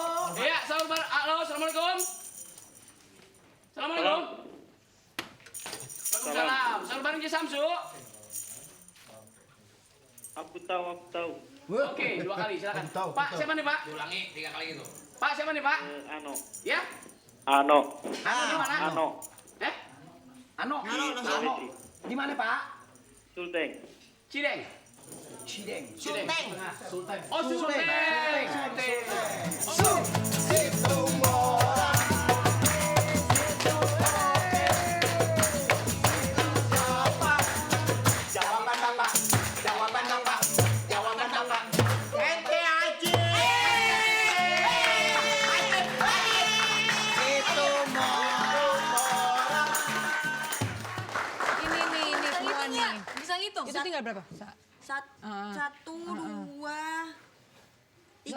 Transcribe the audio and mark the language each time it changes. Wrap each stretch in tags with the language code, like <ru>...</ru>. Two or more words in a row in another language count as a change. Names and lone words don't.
<id>Iya, sahur bareng. Halo, assalamualaikum. Assalamualaikum. Waalaikumsalam. Sahur bareng Jin Samsu. Aku tahu. Oke, 2 kali silakan. Pak, siapa nih Pak? Ulangi 3 kali itu. Pak, siapa nih Pak? Ano. Ya? Ano. Ano di mana? Ano. Eh? Ano? Ano. Di mana Pak? Sulteng. Cideng. Cideng. Sulteng. Oh, Sulteng. Ente Haji. Itu Ini semua nih. Bisa ngitung? Itu tinggal berapa? Satu, dua, Ya</id>